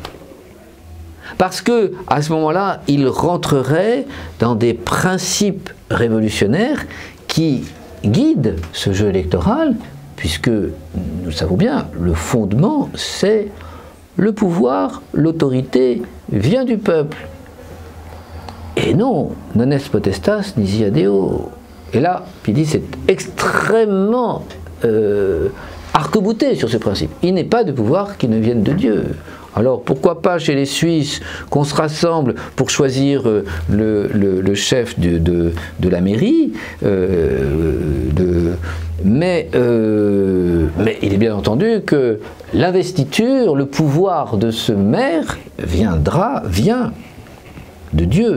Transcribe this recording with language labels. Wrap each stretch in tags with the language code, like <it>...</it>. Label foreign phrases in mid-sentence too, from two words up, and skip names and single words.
<fr>Parce que à ce moment-là, ils rentreraient dans des principes révolutionnaires qui guident ce jeu électoral, puisque nous savons bien, le fondement, c'est le pouvoir, l'autorité vient du peuple. Et non,</fr> <la>non est potestas nisi Deo.</la> <fr>Et là, Pie X est extrêmement arc-bouté sur ce principe. Il n'est pas de pouvoir qui ne vienne de Dieu. Alors pourquoi pas chez les Suisses qu'on se pour choisir le chef de la mairie, mais il est bien entendu que l'investiture, le pouvoir de ce maire vient de Dieu.</fr>